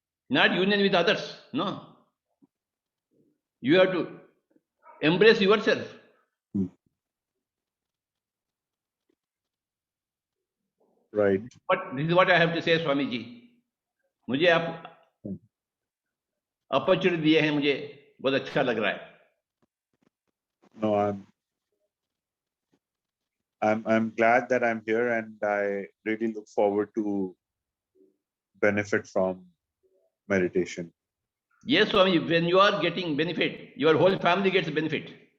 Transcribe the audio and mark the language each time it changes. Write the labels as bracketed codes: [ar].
[en] Not union with others. No. You have to embrace yourself. Right. But this is what I have to say, Swami ji. [hi] मुझे आप opportunity दिए हैं, मुझे बहुत अच्छा लग रहा है. [en] No, I'm glad that I'm here, and I really look forward to benefit from meditation. Yes, Swami, when you are getting benefit, your whole family gets benefit.